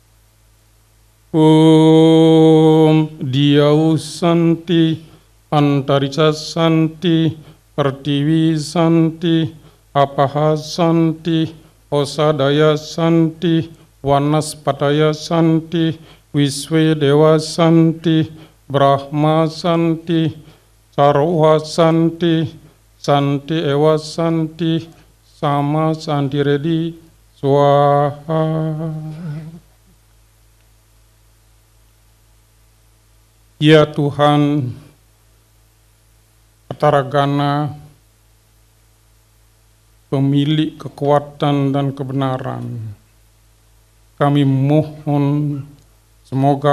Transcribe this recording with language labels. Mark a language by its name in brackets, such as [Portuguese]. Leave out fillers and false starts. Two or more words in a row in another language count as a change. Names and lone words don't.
[Sanskrit] Om Diyau Santi Antarisa Santi Pertiwi Santi Apaha Santi Osadaya Santi Vanaspataya Santi, Wiswe Dewa Santi, Brahma Santi, Sarwa Santi, Santi Ewa Santi, Sama Santi Redi, Swaha. [Indonesian] Ya Tuhan, Pataragana, pemilik kekuatan dan kebenaran, kami mohon semoga